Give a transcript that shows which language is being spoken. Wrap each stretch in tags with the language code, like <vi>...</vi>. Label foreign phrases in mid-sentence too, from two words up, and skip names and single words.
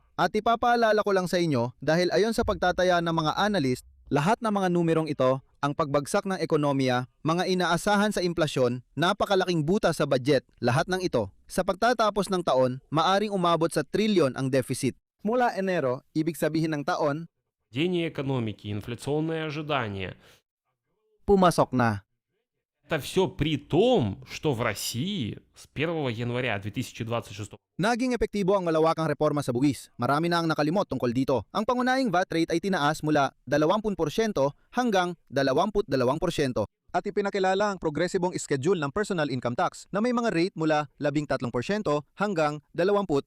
<tl>At ipapaalala ko lang sa inyo dahil ayon sa pagtataya ng mga analyst, lahat ng mga numerong ito, ang pagbagsak ng ekonomiya, mga inaasahan sa inflasyon, napakalaking buta sa budget, lahat ng ito. Sa pagtatapos ng taon, maaring umabot sa trilyon ang deficit. Mula Enero, ibig sabihin ng taon,</tl> <ru>Падение экономики, инфляционные ожидания.</ru> <tl>pumasok na.</tl> <ru>Это все при том, что в России с 1 января 2026</ru> <tl>Naging epektibo ang malawakang reforma sa buwis. Marami na ang nakalimot tungkol dito. Ang pangunahing</tl> <en>VAT rate</en> <tl>ay tinaas mula 20% hanggang 22%. At ipinakilala ang progresibong schedule ng</tl> <en>personal income tax</en> <tl>na may mga rate mula 13% hanggang 22%.</tl>